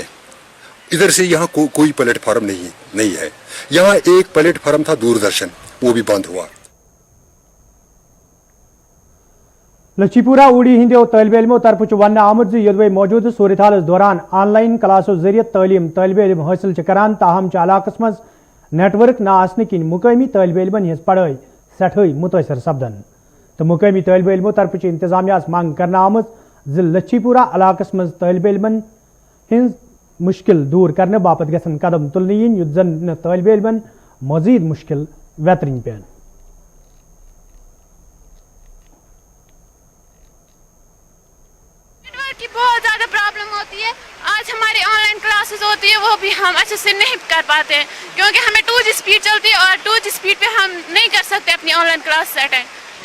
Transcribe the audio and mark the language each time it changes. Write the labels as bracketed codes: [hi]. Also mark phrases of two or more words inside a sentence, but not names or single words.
[hi] इधर से यहाँ कोई प्लेटफार्म नहीं है। यहाँ एक प्लेटफार्म था दूरदर्शन, वो भी बंद हुआ। [ks] लच्छीपुरा उड़ी हिंदो तालिब इल्मों तरफ वन आमद यदवे मौजूद सूरत हाल दौरान ऑनलाइन क्लासों जरिए तालीम तालिब इल्म हासिल करान, ताहम इलाकस मज नेटवर्क ना आसने किन मुकामी तालिब इल्मन हज पढ़ाई सठई मुतासर सपदन। तो मुकामी तालिब इल्मों तरफ इंतजामिया मांग करना आमद लच्छीपुरा इलाकस मज तालिब इल्मन हिंद मुश्किल दूर करने बापत गसन कदम तुलने युद्ध जन तालिब इल्मन मजीद मुश्किल वेतरिन पेन। [hi] की बहुत ज़्यादा प्रॉब्लम होती है। आज हमारी [en] online classes [hi] होती है, वो भी हम अच्छे से नहीं कर पाते हैं, क्योंकि हमें [en] 2G speed [hi] चलती है और [en] 2G speed [hi] पे हम नहीं कर सकते अपनी [en] online class attend.